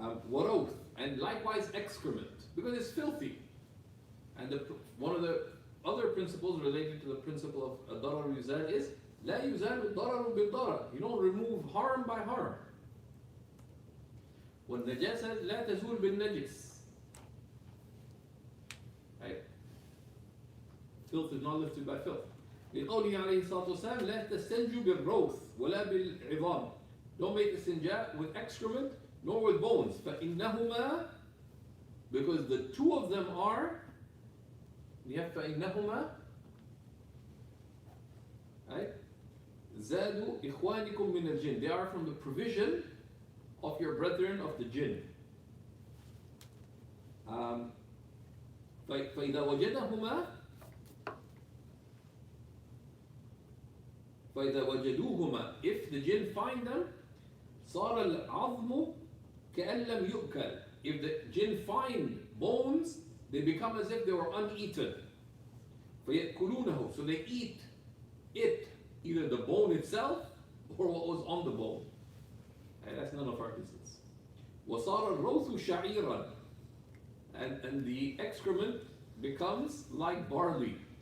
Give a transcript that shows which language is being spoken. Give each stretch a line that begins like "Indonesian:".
English: Waroth, and likewise excrement, because it's filthy. And one of the other principles related to the principle of darar yuzal is la yuzalu dararu bil darar. You don't remove harm by harm.
Arabic: والنجاسة لا تزول بالنجس.
English: Right? Filth is not lifted by filth.
Arabic: لقوله عليه الصلاة والسلام لا تستنجوا بالروث ولا بالعظام.
English: Don't make istinja with excrement nor with bones. فإنهما, because the two of them are, we have فإنهما, right?
Arabic: زادوا إخوانكم من الجن.
English: They are from the provision of your brethren of the jinn.
Arabic: فإذا وجدهما فإذا وجدوهما,
English: if the jinn find them,
Arabic: صار العظم كأن لم يؤكل.
English: If the jinn find bones, they become as if they were uneaten. فيأكلونه, so they eat it, either the bone itself or what was on the bone. And that's none of our business.
Arabic: وصار الروث شعيرا,
English: and the excrement becomes like barley.